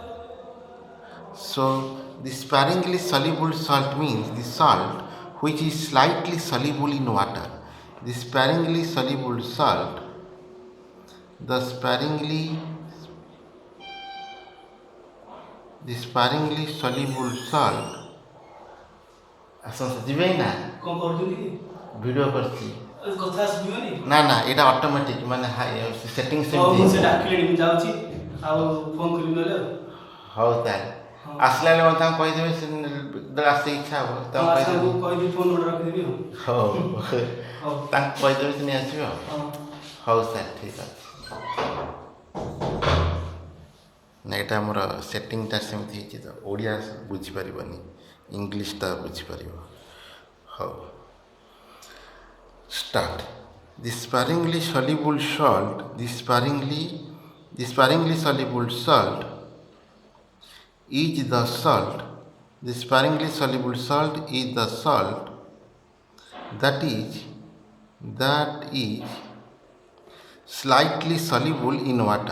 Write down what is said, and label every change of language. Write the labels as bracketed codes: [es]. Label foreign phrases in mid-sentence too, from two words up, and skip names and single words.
[en] So the sparingly soluble salt means the salt which is slightly soluble in water. The sparingly soluble salt, the sparingly soluble salt. [or] ଯିବେ ନା କ'ଣ କରୁଛନ୍ତି କି? ଭିଡ଼ିଓ କରିଛି କଥା ଶୁଣିବନି? ନା ନା ଏଇଟା ଅଟୋମେଟିକ୍ ମାନେ ସେଟିଂ ହଉ ମୁଁ ସେମିତି ସେ ଡାକିଲେଣି ମୁଁ ଯାଉଛି ଆଉ ଫୋନ୍ କରିବି ନହେଲେ ଆଉ। ହଉ ତାହେଲେ ଆସିଲା ବେଳେ ମୋତେ ତାଙ୍କୁ କହିଦେବେ ସେ ଯେତେବେଳେ ଆସେ ଇଚ୍ଛା ହେବ ତାଙ୍କୁ କହିଦେବି ଫୋନ୍ ଗୋଟେ ରଖିଦେବି ଆଉ। ହଉ ହଉ ତାଙ୍କୁ କହିଦେବେ ସେ ନେଇ ଆସିବେ ଆଉ। ହଁ ହଉ ସାର୍ ଠିକ୍ ଅଛି। ନା ଏଇଟା ଆମର ସେଟିଂଟା ସେମିତି ହେଇଛି ତ ଓଡ଼ିଆ ବୁଝିପାରିବନି ଇଂଲିଶଟା ବୁଝିପାରିବ। ହଉ start. [en] The sparingly soluble salt is the sparingly soluble salt is the salt that is slightly soluble in water.